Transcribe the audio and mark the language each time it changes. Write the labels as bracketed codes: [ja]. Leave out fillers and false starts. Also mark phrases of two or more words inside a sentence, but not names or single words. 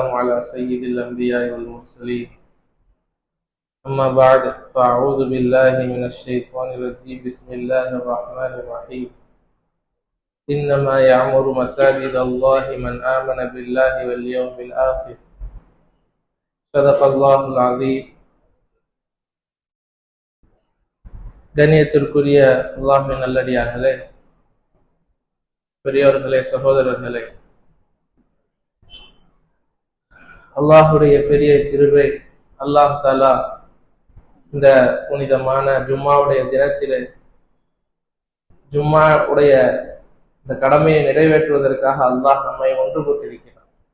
[ar] على سيد الأنبياء والمرسلين أما بعد فأعوذ بالله من الشيطان الرجيم بسم الله الرحمن الرحيم إنما يعمر مساجد الله من آمن بالله واليوم الآخر صدق الله العظيم. [ta] கண்ணியத்திற்குரிய அல்லாஹ்வின் நல்லடியார்களே, பெரியோர்களே, சகோதரர்களே, அல்லாஹுடைய பெரிய கிருபை, [ar] الله تعالى [ta] இந்த புனிதமான ஜும்மாவுடைய தினத்திலே ஜும்மாவுடைய இந்த கடமையை நிறைவேற்றுவதற்காக அல்லாஹ் நம்மை ஒன்று கூட்டியிருக்கிறார்.